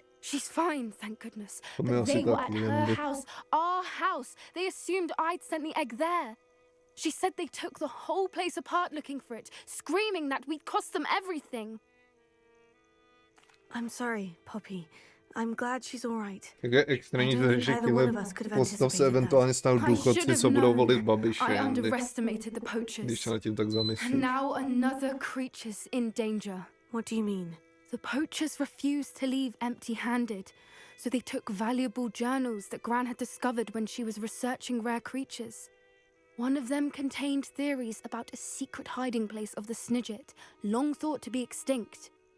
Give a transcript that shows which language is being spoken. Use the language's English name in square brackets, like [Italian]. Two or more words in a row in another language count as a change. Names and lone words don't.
[English] She's fine, thank goodness. To But they were at her Andy. house, our house. They assumed I'd sent the egg there. She said they took the whole place apart looking for it, screaming that we'd cost them everything. I'm sorry, Poppy. I'm glad she's all right. [Czech] Jak je extrémní, že tyhle postav se eventuálně stanou důchodci, co budou volit Babiše, [English] I Andy. underestimated the [Czech] Když [English] poachers. [Czech] se nad tím tak [English] And [Czech] zamyslíš. [English] now another creature's in danger. What do you mean? The poachers refused to leave empty-handed, so they took valuable journals that Gran had discovered when she was researching rare creatures. One of them contained theories about a secret hiding place of the Snidget, long thought to be extinct.